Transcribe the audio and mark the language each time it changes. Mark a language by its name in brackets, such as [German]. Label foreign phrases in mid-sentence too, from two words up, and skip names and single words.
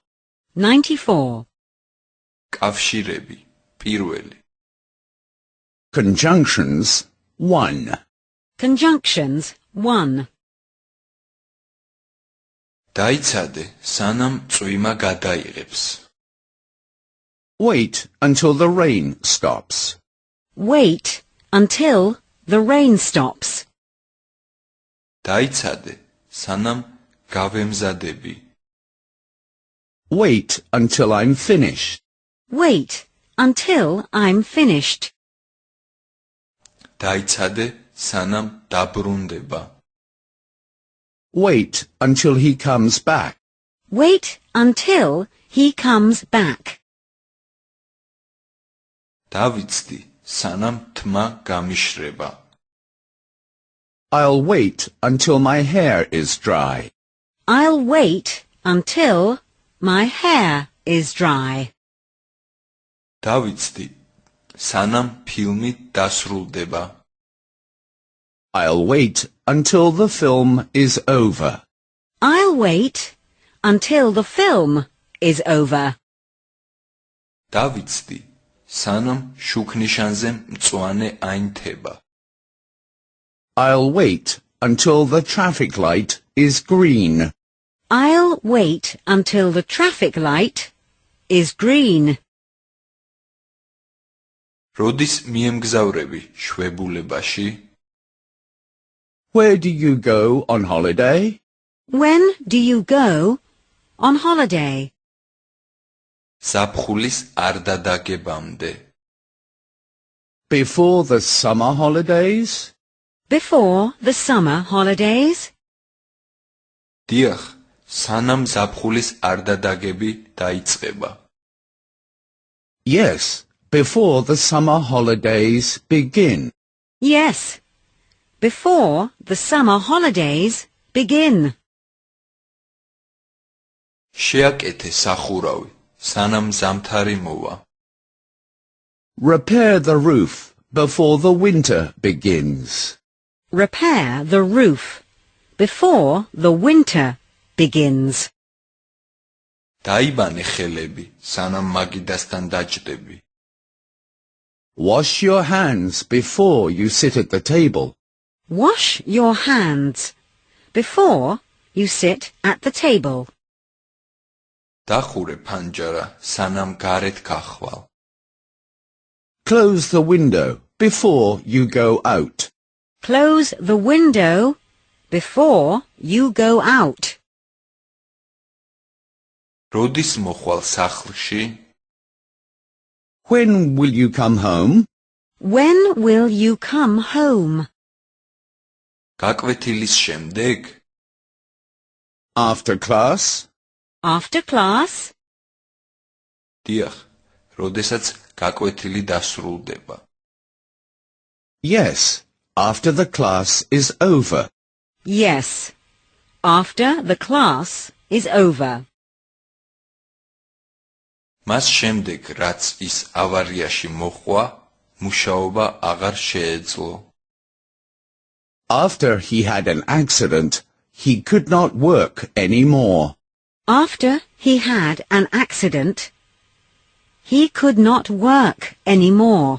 [Georgian] 94. კავშირები პირველი [English] Conjunctions 1. Conjunctions 1. [Georgian] დაიცადე სანამ წვიმა გადაიღებს [English] Wait until the rain stops. Wait until the rain stops. [Georgian] დაიცადე სანამ გავემზადები [English] Wait until I'm finished. Wait until I'm finished. [Georgian] დაიცადე სანამ დაბრუნდება [English] Wait until he comes back. Wait until he comes back. [Georgian] დავიცდი სანამ თმა გამიშრება [English] I'll wait until my hair is dry. I'll wait until my hair is dry. [Georgian] დავიცდი სანამ ფილმი დასრულდება [English] I'll wait until the film is over. I'll wait until the film is over. [Georgian] დავიცდი სანამ შუქნიშანზე მწვანე აინთება [English] I'll wait until the traffic light is green. I'll wait until the traffic light is green. [Georgian] როდის მიემგზავრები შვებულებაში [English] Where do you go on holiday? When do you go on holiday? [Georgian] ზაფხულის არ დადაგებამდე [English] Before the summer holidays? Before the summer holidays? [Georgian] დიახ სანამ ზაფხულის არ დადაგები დაიწყება [English] Yes, before the summer holidays begin. Yes, before the summer holidays begin. [Georgian] შეაკეთე სახურავი სანამ ზამთარი მოვა [English] Repair the roof before the winter begins. Repair the roof before the winter begins. [Georgian] დაიბანე ხელები სანამ მაგიდასთან დაჯდები [English] Wash your hands before you sit at the table. Wash your hands before you sit at the table. [Georgian] დახურე ფანჯარა სანამ გარეთ გახვალ [English] Close the window before you go out. Close the window before you go out. [Georgian] როდის მოხვალ სახლში [English] When will you come home? When will you come home? [Georgian] გაკვეთილის შემდეგ [English] After class? After class? [Georgian] დიახ როდესაც გაკვეთილი დასრულდება [English] Yes, after the class is over. Yes, after the class is over. [Georgian] მას შემდეგ რაც ის ავარიაში მოხვა მუშაობა აღარ შეეძლო [English] After he had an accident, he could not work anymore. After he had an accident, he could not work anymore.